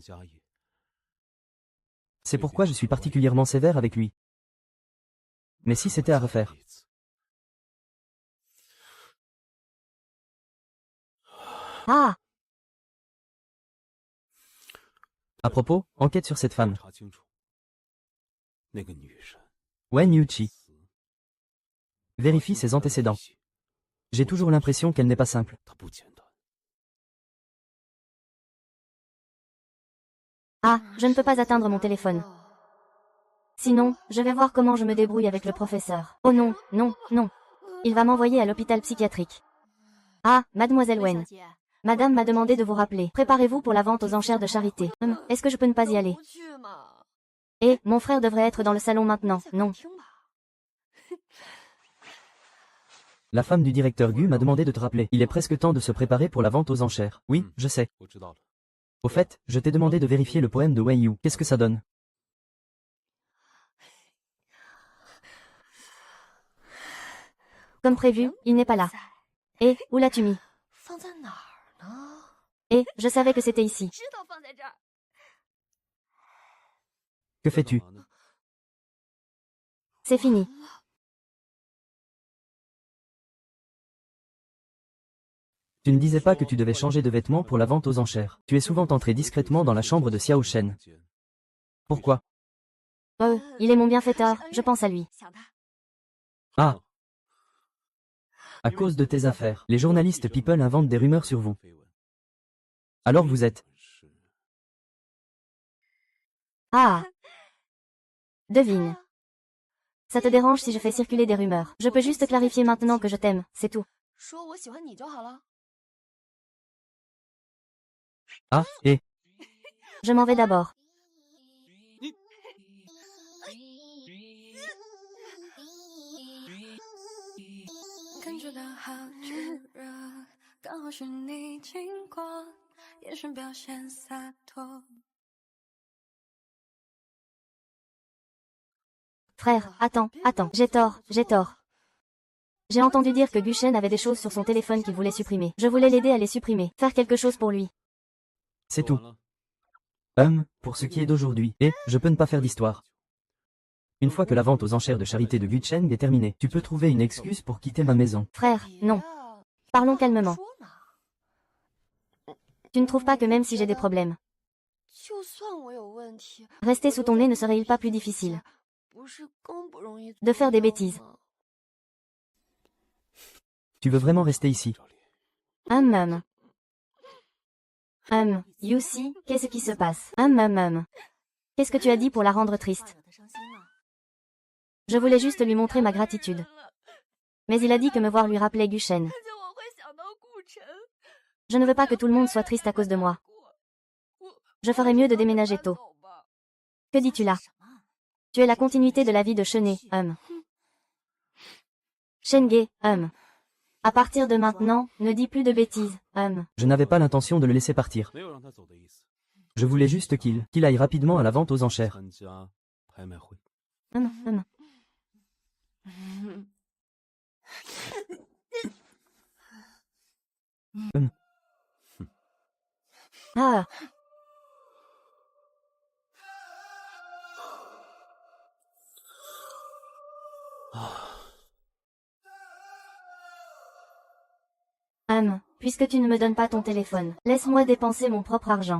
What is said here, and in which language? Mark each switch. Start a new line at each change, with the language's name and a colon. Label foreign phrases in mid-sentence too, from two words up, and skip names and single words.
French: C'est pourquoi je suis particulièrement sévère avec lui. Mais si c'était à refaire. Ah! À propos, enquête sur cette femme.
Chinese: 那个女人
French: Wen Yuqi. Vérifie ses antécédents. J'ai toujours l'impression qu'elle n'est pas simple.
Chinese: 她不简单。
French: Ah, je ne peux pas atteindre mon téléphone. Sinon, je vais voir comment je me débrouille avec le professeur. Oh non, non, non. Il va m'envoyer à l'hôpital psychiatrique. Ah, mademoiselle Wen. Madame m'a demandé de vous rappeler. Préparez-vous pour la vente aux enchères de charité. Est-ce que je peux ne pas y aller? Et, mon frère devrait être dans le salon maintenant, non. La femme du directeur Gu m'a demandé de te rappeler. Il est presque temps de se préparer pour la vente aux enchères. Oui, je sais.
Chinese: 我知道了。
French: Au fait, je t'ai demandé de vérifier le poème de Wei Yu. Qu'est-ce que ça donne? Comme prévu, il n'est pas là. Et, où l'as-tu mis?
Chinese: 放在哪儿呢？
French: Et, je savais que c'était ici.
Chinese: 知道放在这儿。
French: Que fais-tu?
Chinese: 干嘛呢？
French: C'est fini. Tu ne disais pas que tu devais changer de vêtements pour la vente aux enchères. Tu es souvent entré discrètement dans la chambre de Xiao Shen. Pourquoi? Oh, il est mon bienfaiteur, je pense à lui.
Chinese: 想他。
French: Ah! À cause de tes affaires, les journalistes People inventent des rumeurs sur vous. Alors vous êtes... Ah! Devine. Ça te dérange si je fais circuler des rumeurs? Je peux juste clarifier maintenant que je t'aime, c'est tout.
Chinese: 说我喜欢你就好了。
French: Ah, et... Je m'en vais d'abord.
Chinese: 感觉到好炙热，刚好是你经过，眼神表现洒脱。
French: Frère, attends, attends, j'ai tort, j'ai tort. J'ai entendu dire que Guchen avait des choses sur son téléphone qu'il voulait supprimer. Je voulais l'aider à les supprimer, faire quelque chose pour lui. C'est
Chinese: 说
French: tout.
Chinese: 完了。
French: Pour ce qui est d'aujourd'hui, et, je peux ne pas faire d'histoire. Une fois que la vente aux enchères de charité de Gucheng est terminée, tu peux trouver une excuse pour quitter ma maison. Frère, non. Parlons calmement. Tu ne trouves pas que même si j'ai des problèmes,
Chinese: 就算我有问题，
French: rester sous ton nez ne serait-il pas plus difficile?
Chinese: 不是更不容易
French: De faire des bêtises.
Chinese: 吗？
French: Tu veux vraiment rester ici? Yusi, qu'est-ce qui se passe? Qu'est-ce que tu as dit pour la rendre triste?
Chinese: 惹他伤心了。
French: Je voulais juste lui montrer ma gratitude. Mais il a dit que me voir lui rappelait Guchen.
Chinese: 而且我会想到顾晨。
French: Je ne veux pas que tout le monde soit triste à cause de moi. Je ferais mieux de déménager tôt. Que dis-tu là? Tu es la continuité de la vie de Chenet, Shenge, À partir de maintenant, ne dis plus de bêtises, Je n'avais pas l'intention de le laisser partir.
Chinese: 没有让他走的意思。
French: Je voulais juste qu'il aille rapidement à la vente aux enchères.
Chinese: 参加拍卖会。嗯
French: Ah, puisque tu ne me donnes pas ton téléphone, laisse-moi dépenser mon propre argent.